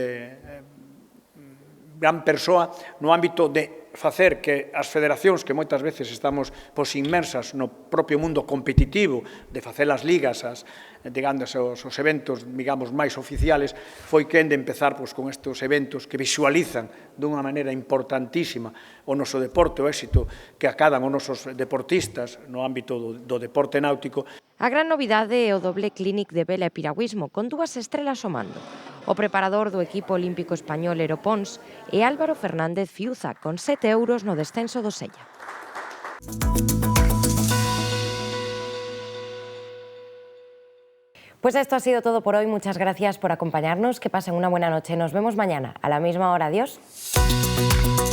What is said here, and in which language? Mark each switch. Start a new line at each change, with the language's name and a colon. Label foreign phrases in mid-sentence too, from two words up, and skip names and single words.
Galician: persoa no ámbito de facer que as federacións, que moitas veces estamos inmersas no propio mundo competitivo, de facer as ligas, digamos, os eventos, digamos, máis oficiales, foi quen de empezar con estes eventos que visualizan dunha maneira importantísima o noso deporte, o éxito que acadan os nosos deportistas no ámbito do deporte náutico. A gran novidade é o doble Clinic de vela e piragüismo, con 2 estrelas ao mando. O preparador do equipo olímpico español Aeropons é Álvaro Fernández Fiuza, con 7 euros no descenso do Sella.
Spanish: Pues esto ha sido todo por hoy. Muchas gracias por acompañarnos. Que pasen una buena noche. Nos vemos mañana a la misma hora. Adiós.